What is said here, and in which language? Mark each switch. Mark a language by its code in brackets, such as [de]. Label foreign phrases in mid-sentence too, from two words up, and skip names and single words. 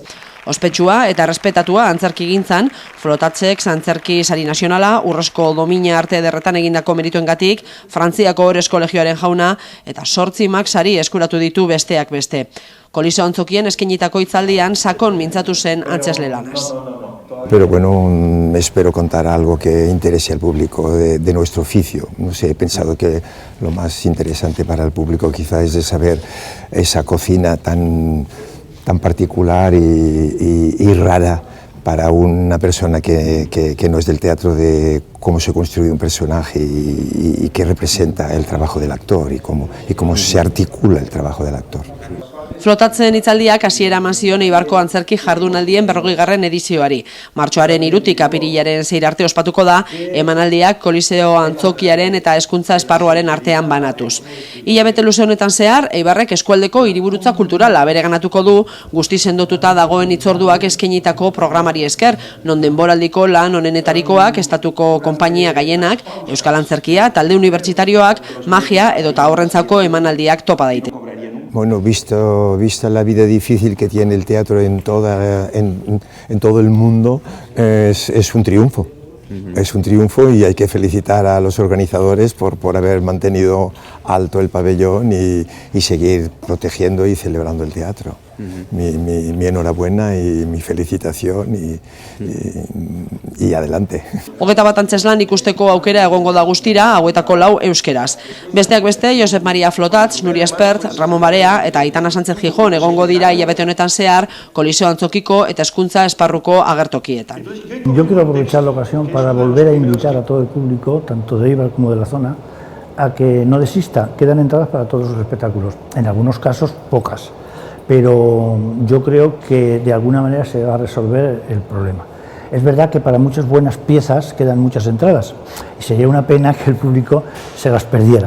[eu] Ospetsua eta errespetatua antzerkigintzan, Flotatzek antzerki sari nazionala, Urrezko domina arte ederretan egindako merituengatik, Frantziako Orez Kolegioaren jauna eta 8 Max sari eskuratu ditu besteak beste. Koliseo Antzokien eskainitako hitzaldian sakon mintzatu zen antzesle lanaz. [es] Pero bueno, espero contar algo que interese al público de nuestro oficio. No sé, he pensado que lo más interesante para el público quizá es de saber esa cocina tan particular y rara para una persona que no es del teatro, de cómo se construye un personaje y qué representa el trabajo del actor y cómo se articula el trabajo del actor. [eu] Flotatzen hitzaldiak hasiera eman zion Eibarko antzerki jardunaldien 40. edizioari. Martxoaren 3 apirilaren 6 arte ospatuko da, emanaldiak Koliseo Antzokiaren eta hezkuntza esparruaren artean banatuz. Hilabete luze honetan zehar, Eibarrek eskualdeko hiriburutza kulturala bereganatuko du, guzti sendotuta dagoen hitzorduak eskainitako programari esker, non denboraldiko lan honenetarikoak, estatuko konpainia gaienak, euskal antzerkia, talde unibertsitarioak, magia edota horrentzako emanaldiak topa daite. [es] Bueno, vista la vida difícil que tiene el teatro en todo el mundo, es un triunfo. Es un triunfo y hay que felicitar a los organizadores por haber mantenido alto el pabellón y seguir protegiendo y celebrando el teatro. Mi enhorabuena y mi felicitación y adelante. [eu] 21 antzeslan ikusteko aukera egongo da guztira, hauetako 4 euskeraz. Besteak beste, Josep Maria Flotat, Nuria Espert, Ramon Barea eta Aitana Sánchez Gijón egongo dira hilabete honetan zehar Koliseo Antzokiko eta hezkuntza esparruko agertokietan. [es] Yo quiero aprovechar la ocasión para volver a invitar a todo el público, tanto de Eibar como de la zona, a que no desista. Quedan entradas para todos los espectáculos, en algunos casos pocas, pero yo creo que de alguna manera se va a resolver el problema. Es verdad que para muchas buenas piezas quedan muchas entradas y sería una pena que el público se las perdiera.